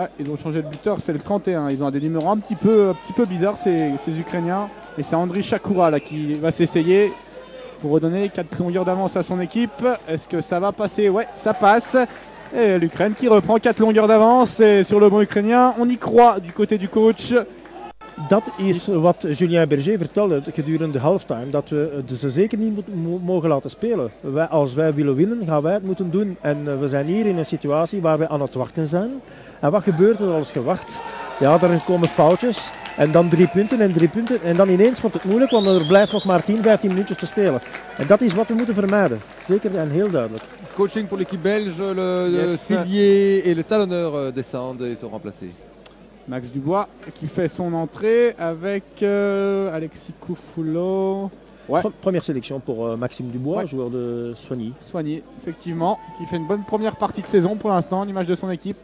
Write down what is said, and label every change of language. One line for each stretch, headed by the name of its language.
French: Ouais, ils ont changé de buteur, c'est le 31. Ils ont des numéros un petit peu bizarres ces Ukrainiens. Et c'est Andriy Shakura là qui va s'essayer pour redonner 4 longueurs d'avance à son équipe. Est-ce que ça va passer? Ouais, ça passe. Et l'Ukraine qui reprend 4 longueurs d'avance. Et sur le banc ukrainien, on y croit du côté du coach.
Dutch: Dat is wat Julien Berger vertelde gedurende de halftime, dat we ze zeker niet mogen laten spelen. Als wij willen winnen, gaan wij het moeten doen. En we zijn hier in een situatie waar we aan het wachten zijn. En wat gebeurt er als je wacht? Ja, er komen foutjes en dan 3 punten en 3 punten. En dan ineens wordt het moeilijk, want er blijft nog maar 10, 15 minuutjes te spelen. En dat is wat we moeten vermijden. Zeker en heel duidelijk.
French: Coaching pour l'équipe belge, le Sillier et le talonneur descendent et sont remplacés. Max Dubois qui fait son entrée avec Alexis Koufoulo. Ouais. Première sélection pour Maxime Dubois, joueur de Soigny. Soigny, effectivement, qui fait une bonne première partie de saison pour l'instant, l'image de son équipe.